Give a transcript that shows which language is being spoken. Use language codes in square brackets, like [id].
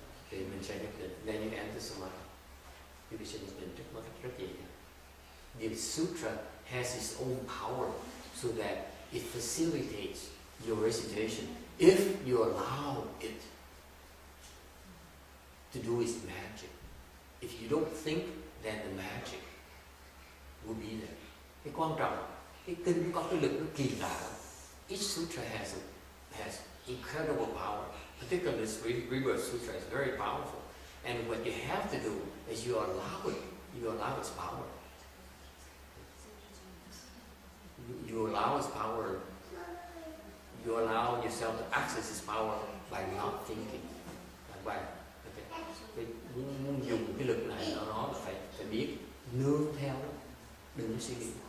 [vi] Thì mình sẽ nhập định. [en] Then you enter samadhi. [vi] Quý vị sẽ nhập định rất dễ dàng. [en] The sutra has its own power so that it facilitates your recitation if you allow it to do its magic. If you don't think, then the magic will be there. [vi] Cái quan trọng, cái kinh có cái lực nó kỳ lạ. [en] Each sutra has incredible power. Particularly this Rebirth Sutra is very powerful. And what you have to do is you allow its power. You allow its power. You allow yourself to access its power by not thinking. [vi] By muốn dùng cái lực này nó phải biết nương theo đó, đừng suy nghĩ.